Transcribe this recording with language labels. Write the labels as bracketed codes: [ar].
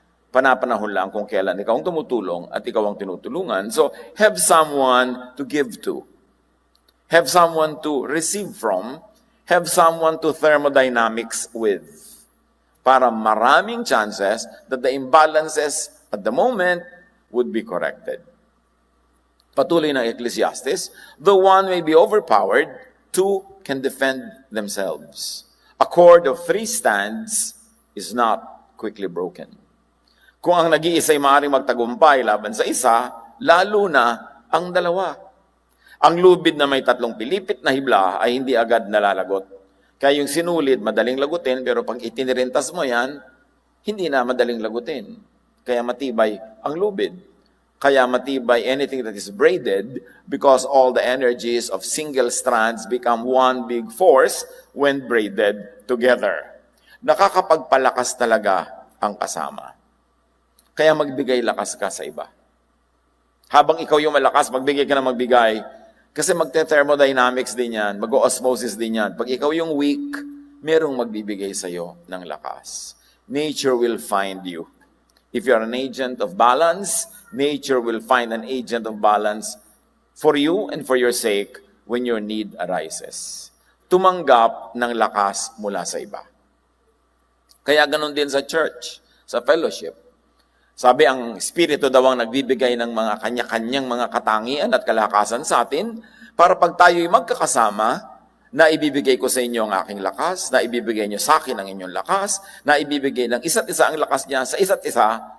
[tl] Panapanahon lang kung kailan ikaw ang tumutulong at ikaw ang tinutulungan. [en] So, have someone to give to. Have someone to receive from. Have someone to thermodynamics with. [tl] Para maraming [en] chances that the imbalances at the moment would be corrected. [tl] Patuloy ng [en] Ecclesiastes, the one may be overpowered, two can defend themselves. A cord of three strands is not quickly broken. [tl] Kung ang nag-iisa ay maaaring magtagumpay laban sa isa, lalo na ang dalawa. Ang lubid na may tatlong pilipit na hibla ay hindi agad nalalagot. Kaya yung sinulid, madaling lagutin, pero pag itinirintas mo yan, hindi na madaling lagutin. Kaya matibay ang lubid. Kaya matibay [en] anything that is braided because all the energies of single strands become one big force when braided together. [tl] Nakakapagpalakas talaga ang kasama. Kaya magbigay lakas ka sa iba. Habang ikaw yung malakas, magbigay ka na magbigay. Kasi magte-thermodynamics din yan, mag-osmosis din yan. Pag ikaw yung weak, merong magbibigay sa'yo ng lakas. [en] Nature will find you. If you're an agent of balance, nature will find an agent of balance for you and for your sake when your need arises. [tl] Tumanggap ng lakas mula sa iba. Kaya ganun din sa church, sa fellowship. Sabi, ang Espiritu daw ang nagbibigay ng mga kanya-kanyang mga katangian at kalakasan sa atin para pag tayo'y magkakasama, na ibibigay ko sa inyo ang aking lakas, na ibibigay nyo sa akin ang inyong lakas, na ibibigay ng isa't isa ang lakas niya sa isa't isa.